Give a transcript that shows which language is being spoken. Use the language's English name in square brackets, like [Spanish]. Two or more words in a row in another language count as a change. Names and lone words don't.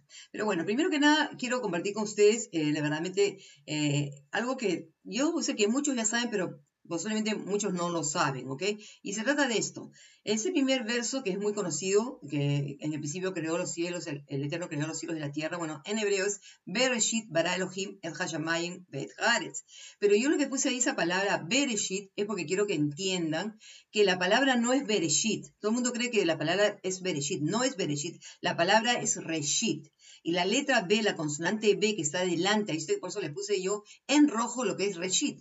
[Spanish] Pero bueno, primero que nada, quiero compartir con ustedes, verdaderamente, algo que yo sé que muchos ya saben, pero posiblemente muchos no lo saben, ¿ok? Y se trata de esto. Ese primer verso que es muy conocido, que en el principio creó los cielos, el Eterno creó los cielos y la tierra, bueno, en hebreo es [Hebrew] בראשית ברא אלוהים את השמים ואת הארץ. [Spanish] Pero yo lo que puse ahí esa palabra Bereshit es porque quiero que entiendan que la palabra no es Bereshit. Todo el mundo cree que la palabra es Bereshit. No es Bereshit. La palabra es Reshit. Y la letra B, la consonante B que está delante, ahí por eso le puse yo en rojo lo que es Reshit.